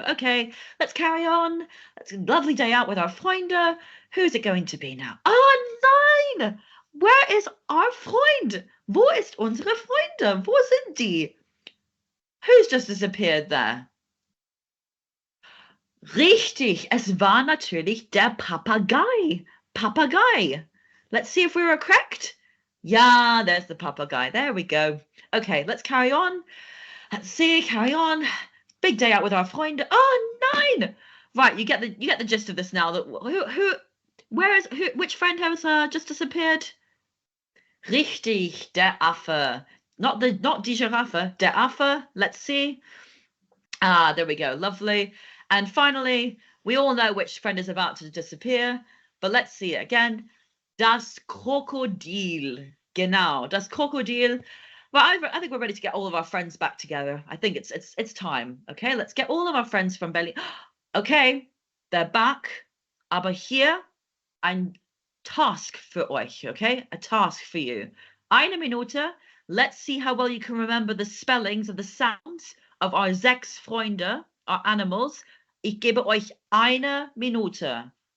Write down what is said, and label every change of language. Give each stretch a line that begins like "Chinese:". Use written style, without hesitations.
English: Okay, let's carry on. It's a lovely day out with our Freunde. Who's it going to be now?
German: Oh, nein!
English: Where is our Freund?
German: Wo ist unsere Freunde? Wo sind die?
English: Who's just disappeared there?
German: Richtig, es war natürlich der Papagei. Papagei.
English: Let's see if we were correct. Yeah, there's the papagei. There we go. Okay, let's carry on. Let's see, carry on. Big day out with our Freunde.
German: Oh, nein!
English: Right, you get the gist of this now. Which friend has just disappeared?
German: Richtig, der Affe.
English: Not die Giraffe, der Affe. Let's see. There we go. Lovely. And finally, we all know which friend is about to disappear, but let's see it again.
German: Das Krokodil. Genau, das Krokodil.
English: Well, I think we're ready to get all of our friends back together. I think it's time. Okay, let's get all of our friends from Berlin. Okay, they're back.
German: Aber hier ein Task für euch, okay?
English: A task for you.
German: Eine Minute.
English: Let's see how well you can remember the spellings of the sounds of our 6 Freunde, our animals.
German: Ich gebe euch eine Minute.